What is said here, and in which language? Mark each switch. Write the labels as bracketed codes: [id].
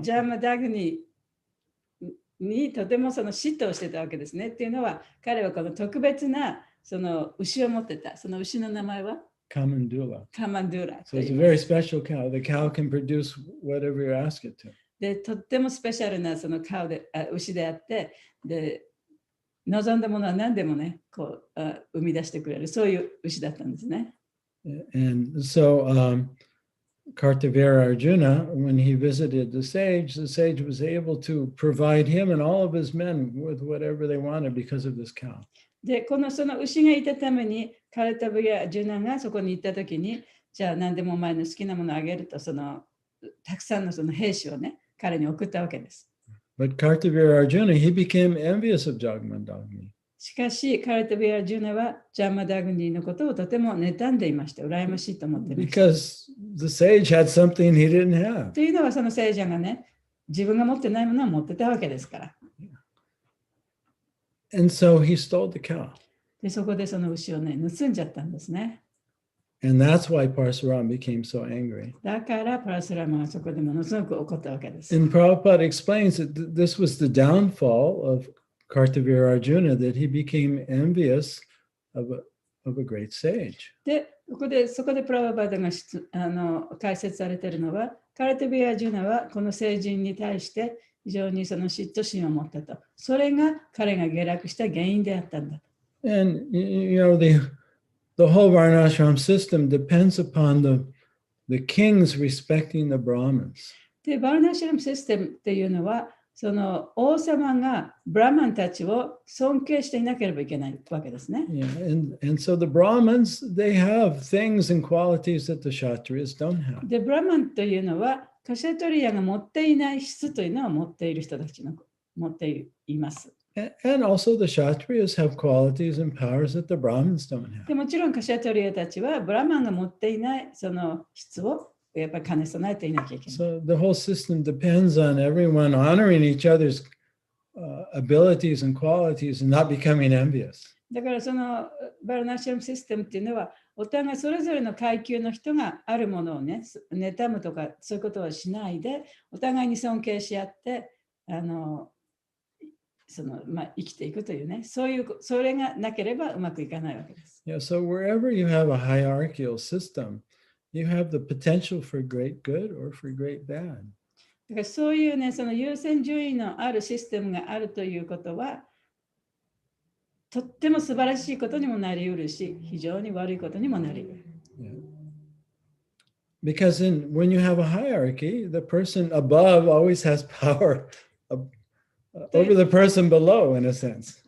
[ja] ジャマダグニにとても嫉妬をしてたわけですね。っていうのは、彼はこの特別な牛を持ってた。その牛の名前は [en] Kamandula. [ja] カマンドゥラ。 [en] So it's a very special cow. The cow can produce whatever you ask it to. [ja] で、とってもスペシャルな牛であって、で、望んだものは何でもね、生み出してくれる、そういう牛だったんですね。 [en] And so Kartavirya Arjuna, when he visited the sage was able to provide him and all of his men with whatever they wanted because of this cow. [ja] で、その牛がいたために、カルタビアジュナがそこに行ったときに、じゃあ何でもお前の好きなものをあげると、たくさんの兵士をね、彼に送ったわけです。 [en] But Kartavirya Arjuna, he became envious of Jamandagni. [ja] しかし、カルタビアジュナはジャマダグニのことをとても妬んでいました。羨ましいと思っていました。 [en] Because the sage had something he didn't have. [ja] というのはその聖者がね、自分が持ってないものを持ってたわけですから。 [en] And so he stole the cow. [ja] で、そこでその牛をね、盗んじゃったんですね。 [en] And that's why Parsuram became so angry. [ja] だからパラスラマはそこでものすごく怒ったわけです。 [en] And Prabhupada explains that this was the downfall of Kartavirya Arjuna, that he became envious of a great sage. [ja] で、そこでプラババダが解説されているのは、カルタビア・ジュナはこの聖人に対して非常にその嫉妬心を持ったと。それが彼が下落した原因であったんだ。 [en] And you know, the whole Varnashram system depends upon the kings respecting the Brahmins. [ja] で、バルナシュラムシステムっていうのは、その王様がブラマンたちを尊敬していなければいけないわけですね。 [en] Yeah, and so the Brahmins, they have things and qualities that the Kshatriyas don't have. [ja] で、ブラマンというのは、カシャトリアが持っていない質というのを持っている人たちの持っています。 [en] And also the Kshatriyas have qualities and powers that the Brahmins don't have. [ja] でもちろんカシャトリアたちはブラマンが持っていないその質をやっぱり兼ね備えていなきゃいけない。 [en] So the whole system depends on everyone honoring each other's abilities and qualities and not becoming envious. [ja] だからそのバルナシャムシステムっていうのは、お互いそれぞれの階級の人があるものをね、妬むとかそういうことはしないで、お互いに尊敬し合って、生きていくというね、それがなければうまくいかないわけです。 [en] Yeah, so wherever you have a hierarchical system, you have the potential for great good or for great bad. [ja] だからそういうね、その優先順位のあるシステムがあるということは、とっても素晴らしいことにもなりうるし、非常に悪いことにもなりうる。 [en] Yeah. Because when you have a hierarchy, the person above always has power over the person below, in a sense.